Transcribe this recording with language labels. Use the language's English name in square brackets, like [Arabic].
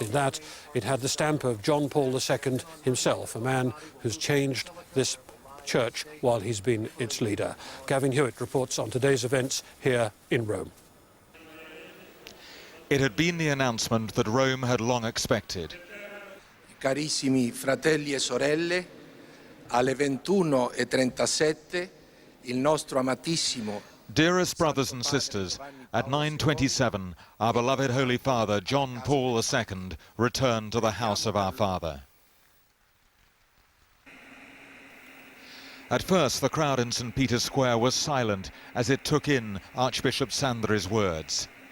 [English] In that, it had the stamp of John Paul II himself, a man who's changed this Church while he's been its leader. Gavin Hewitt reports on today's events here in Rome. It had been the announcement that Rome had long expected. [Italian] Carissimi fratelli e sorelle, alle 21:37 il nostro amatissimo. [English] Dearest brothers and sisters, at 9:27, our beloved Holy Father, John Paul II, returned to the house of our Father. At first, the crowd in St. Peter's Square was silent as it took in Archbishop Sandri's words.